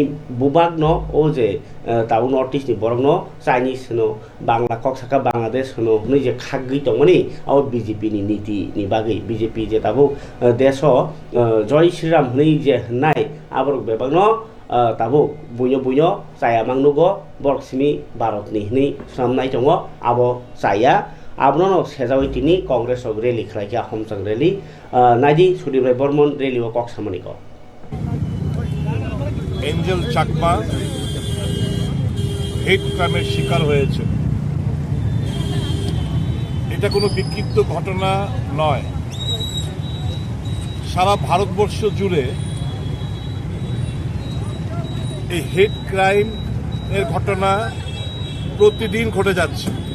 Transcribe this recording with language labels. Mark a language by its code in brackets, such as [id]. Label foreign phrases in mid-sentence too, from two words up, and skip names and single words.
[trp] बुबागनो ओ जे ताबु [en] North East [trp] नि बरकनो चाइनिज होनो बांला कक्साका बांलादेश होनो नै जे खागै दङनि औ बीजेपी नि नीति नि बागै बीजेपी जे ताबु देश जय श्रीराम होनै जे होननाय आबरक बेबागनो ताबु बुयो बुयो जाया मांनुगो बरकसिमी भारतनि हनै सामनाय दङ आबो जाया आबनो सेजावै तिनी कांग्रेस रैली खालायखा हमसां रैली नाइदि सुदीप बर्मन रैली ও कक्सामनिको [bn] এঞ্জেল চাকমা [en] hate crime's [bn] শিকার হয়েছে। এটা কোনো বিক্ষিপ্ত ঘটনা নয়, সারা ভারতবর্ষ জুড়ে এই [en] hate crime [bn] এর ঘটনা প্রতিদিন ঘটে যাচ্ছে।